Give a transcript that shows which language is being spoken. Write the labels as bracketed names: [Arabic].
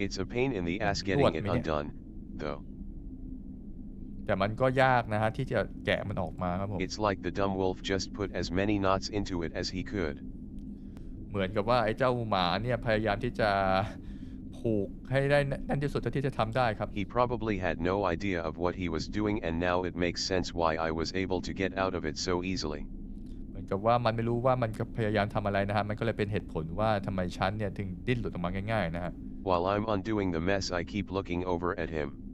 [English] It's a pain in the ass getting it undone, though. [Thai] แต่มันก็ยากนะฮะที่จะแกะมันออกมาครับผม [English] It's like the dumb wolf just put as many knots into it as he could. [Thai] เหมือนกับว่าไอ้เจ้าหมาเนี่ยพยายามที่จะผูกให้ได้แน่นที่สุดเท่าที่จะทำได้ครับ [English] He probably had no idea of what he was doing and now it makes sense why I was able to get out of it so easily. [Thai] เหมือนกับว่ามันไม่รู้ว่ามันพยายามทำอะไรนะฮะมันก็เลยเป็นเหตุผลว่าทำไมฉันเนี่ยถึงดิ้นหลุดออกมาง่ายๆนะฮะ [English] While I'm undoing the mess I keep looking over at him.